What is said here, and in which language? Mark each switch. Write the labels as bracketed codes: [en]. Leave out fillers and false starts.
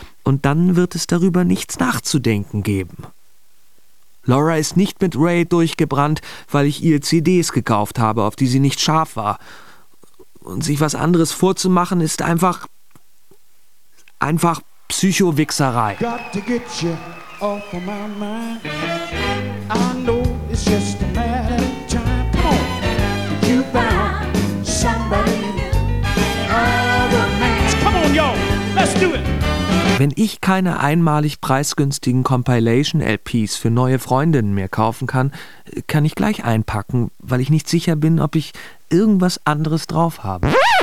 [de] Und dann wird es darüber nichts nachzudenken geben. Laura ist nicht mit Ray durchgebrannt, weil ich ihr CDs gekauft habe, auf die sie nicht scharf war. Und sich was anderes vorzumachen, ist einfach... einfach Psycho-Wichserei. [en] Got to get you off of my mind. I know it's just a matter of time. Come on. You found somebody new. Come on, y'all. Let's do it. [de] Wenn ich keine einmalig preisgünstigen Compilation-LPs für neue Freundinnen mehr kaufen kann, kann ich gleich einpacken, weil ich nicht sicher bin, ob ich irgendwas anderes drauf habe.